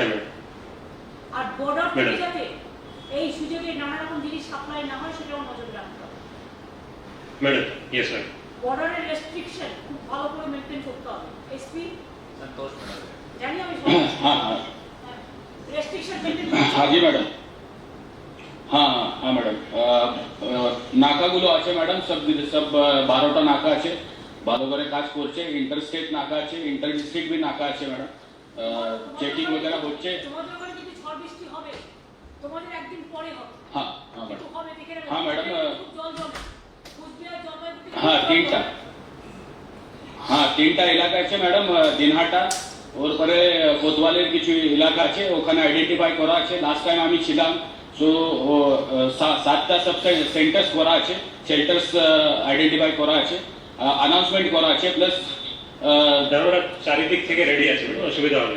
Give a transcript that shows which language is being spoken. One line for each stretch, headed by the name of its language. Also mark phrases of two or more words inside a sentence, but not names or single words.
Bangla: আর বর্ডার থেকে যাতে এই সুযোগে নানা রকম জিনিস সাপ্লাই না হয় সেটাও নজরে রাখতে হবে
English: madam. yes ma'am.
Bangla: বর্ডারের রেস্ট্রিকশন খুব ভালো করে মেনটেন করতে হবে। এসপি
Hindi: संतोष मैडम।
Bangla: জানি আমি
English: restriction maintain.
Hindi: हाँ जी मैडम। हाँ हाँ मैडम।
Bangla: নাকাগুলো আছে ম্যাডাম, সব 12টা নাকা আছে, ভালো করে কাজ করছে। ইন্টারস্টেট নাকা আছে,
English: inter district
Bangla: বি নাকা আছে ম্যাডাম। চেকিং वगैरह হচ্ছে। তোমাদের ওখানে কিন্তু ঝড় বৃষ্টি হবে। তোমাদের একদিন পরে হবে
Hindi: हाँ हाँ
Bangla: কিন্তু
Hindi: मैडम
Bangla: হবে দেখে রাখো।
Hindi: हाँ मैडम
Bangla: খুব জল জমে কুচবিহার জলপাইগুড়ি হাঁ তিনটা হাঁ তিনটা এলাকা আছে ম্যাডাম দিনহাটা ওর পরে কোতওয়ালের কিছু এলাকা আছে ওখানে আইডেন্টিফাই করা আছে
English: last time
Bangla: আমি ছিলাম সো 7টা সব সেন্টার্স করা আছে
English: shelters identify
Bangla: করা আছে অ্যানাউন্সমেন্ট করা আছে প্লাস আমরা চারিদিক থেকে রেডি আছে অসুবিধা হবে না।